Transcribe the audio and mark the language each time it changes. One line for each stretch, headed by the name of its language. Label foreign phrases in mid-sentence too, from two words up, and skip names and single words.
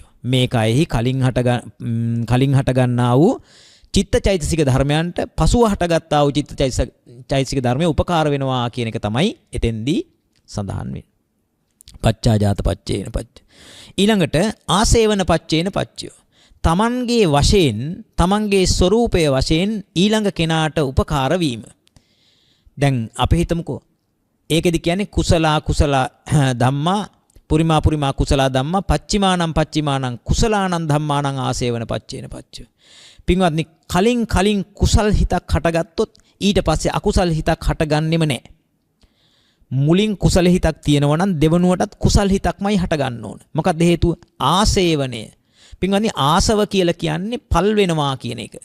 Sinhala: මේ කයෙහි කලින් හටගන්නා වූ චිත්ත චෛතසික ධර්මයන්ට පසුව හටගත්තා වූ චිත්ත චෛතසික ධර්මයේ උපකාර වෙනවා කියන එක තමයි එතෙන්දී සඳහන් වෙන්නේ.
Pali: පච්චාජාත පච්චේන පච්ච. ඊළඟට ආසේවන පච්චේන පච්චයෝ.
Sinhala: තමන්ගේ වශයෙන්, තමන්ගේ ස්වરૂපයේ වශයෙන් ඊළඟ කෙනාට උපකාර වීම. දැන් අපි හිතමුකෝ ඒකෙදි කියන්නේ
Pali: කුසල ධම්මා පුරිමා කුසල ධම්මා පච්චිමානං කුසලානං ධම්මානං ආසේවන පච්චේන පච්චය.
Sinhala: පින්වත්නි කලින් කුසල් හිතක් හටගත්තොත් ඊට පස්සේ අකුසල් හිතක් හටගන්නෙම නැහැ. මුලින් කුසල හිතක් තියෙනවා නම් දෙවනුවටත් කුසල් හිතක්මයි හටගන්න ඕන. මොකක්ද හේතුව? ආසේවනය. පින්වත්නි ආසව කියලා කියන්නේ පල් වෙනවා කියන එක.